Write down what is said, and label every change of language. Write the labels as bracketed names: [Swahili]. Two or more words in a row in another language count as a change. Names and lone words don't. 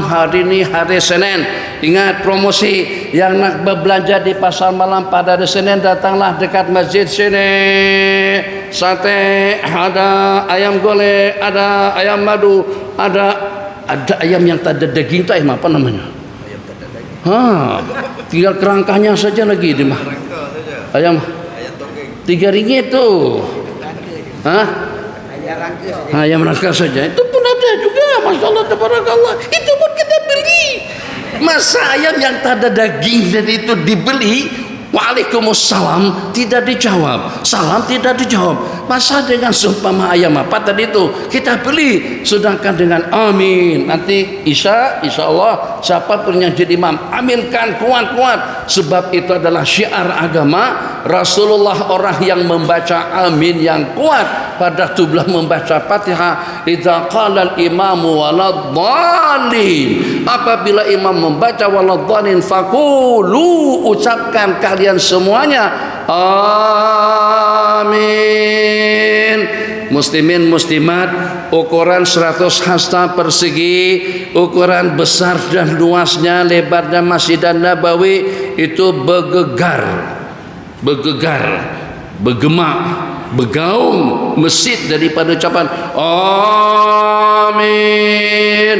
[Malay] Hari ini hari Senin, ingat promosi yang nak berbelanja di pasar malam pada hari Senin, datanglah dekat masjid sini. Sate, ada ayam golek, ada ayam madu, ada ayam yang tak ada daging. Itu ayam apa namanya? Ayam tak ada daging. Tinggal kerangkanya saja lagi di mah. Ayam Tiga ringgit tu. Ayam rangka saja. Itu pun ada juga. [Arabic] ما شاء الله، تبارك الله. [Malay] Itu pun kita beli. Masa ayam yang tak ada daging dan itu dibeli? Waalaikumsalam tidak dijawab, salam tidak dijawab. Masa dengan seumpama ayam apa tadi itu kita beli, sedangkan dengan amin nanti [Arabic] إن شاء الله [Malay] siapapun yang jadi imam aminkan kuat-kuat, sebab itu adalah syiar agama Rasulullah, orang yang membaca amin yang kuat pada tubuh membaca Fatihah. [Arabic] إذا قال الإمام ولا الضالين, [Malay] apabila imam membaca [Arabic] ولا الضالين فقولوا, [Malay] ucapkan kalian semuanya amin. Muslimin muslimat, ukuran 100 hasta persegi, ukuran besar dan luasnya, lebarnya Masjid Nabawi itu bergegar, bergemak bergaung masjid daripada ucapan amin.